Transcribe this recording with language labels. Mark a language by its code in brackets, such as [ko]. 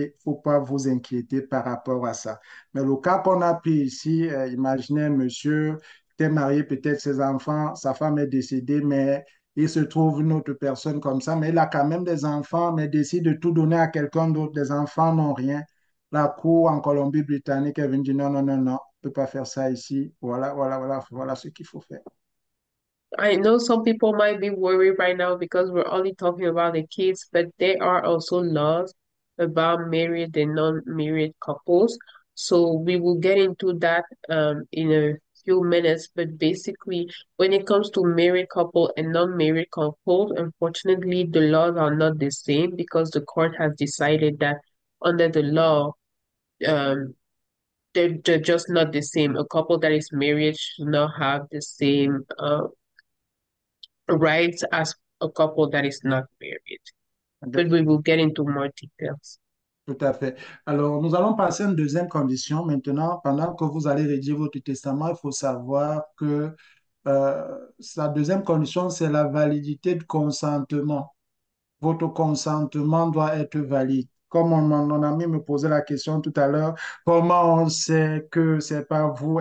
[fr] Il ne faut pas vous inquiéter par rapport à ça. Mais le cas qu'on a pris ici, imaginez un monsieur qui est marié, peut-être ses enfants, sa femme est décédée, mais il se trouve une autre personne comme ça, mais il a quand même des enfants, mais décide de tout donner à quelqu'un d'autre. Les enfants n'ont rien. La cour en Colombie-Britannique est venue dire non, non, non, non, on ne peut pas faire ça ici. Voilà, voilà, voilà, voilà ce qu'il faut faire. [en] I know some people might be worried right now because we're only talking about the kids, but there are also laws about married and non-married couples. So we will get into that in a few minutes. But basically, when it comes to married couple and non-married couple, unfortunately, the laws are not the same because the court has decided that under the law, um, they're just not the same. A couple that is married should not have the same rights as a couple that is not married. But we will get into more details. [fr] Tout à fait. Alors, nous allons passer à une deuxième condition maintenant. Pendant que vous allez rédiger votre testament, il faut savoir que la deuxième condition, c'est la validité du consentement. Votre consentement doit être valide. Comme mon ami me posait la question tout à l'heure, comment on sait que c'est pas vous?